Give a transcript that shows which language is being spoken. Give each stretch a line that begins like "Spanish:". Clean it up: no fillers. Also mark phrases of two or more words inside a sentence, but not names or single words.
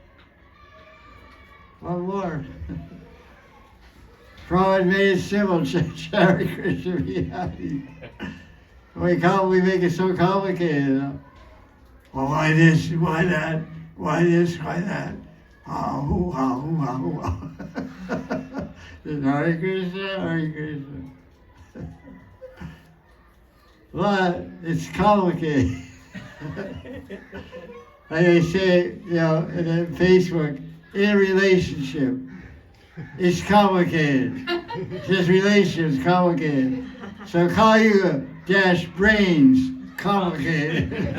English: What more? Prabhupada made it simple. Hare Krishna, be happy. We make it so complicated. You know? Well, why this? Why that? Why this? Why that? Hoo ha hoo ha hoo ha. Hare Krishna, Hare Krishna. But it's complicated. Like I say, in Facebook, in a relationship, it's complicated. This relationship is complicated. So call you dash brains complicated.